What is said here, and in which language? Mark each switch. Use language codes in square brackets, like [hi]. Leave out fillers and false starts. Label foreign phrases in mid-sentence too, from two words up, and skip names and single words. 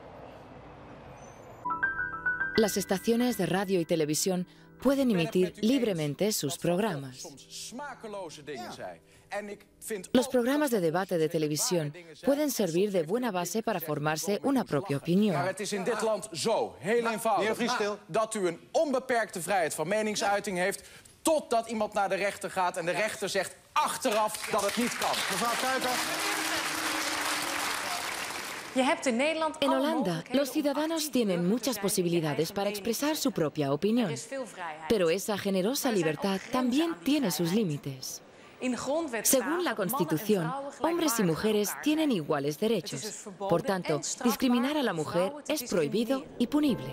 [es] Las estaciones de radio y televisión pueden emitir libremente sus programas. Los programas de debate de televisión pueden servir de buena base para formarse una propia opinión. [nl] Maar het is in dit land zo heel eenvoudig dat u een onbeperkte vrijheid van meningsuiting heeft, totdat iemand naar de rechter gaat en de rechter zegt achteraf dat het niet kan. Mevrouw Kuiper. [es] En Holanda, los ciudadanos tienen muchas posibilidades para expresar su propia opinión, pero esa generosa libertad también tiene sus límites. Según la Constitución, hombres y mujeres tienen iguales derechos. Por tanto, discriminar a la mujer es prohibido y punible.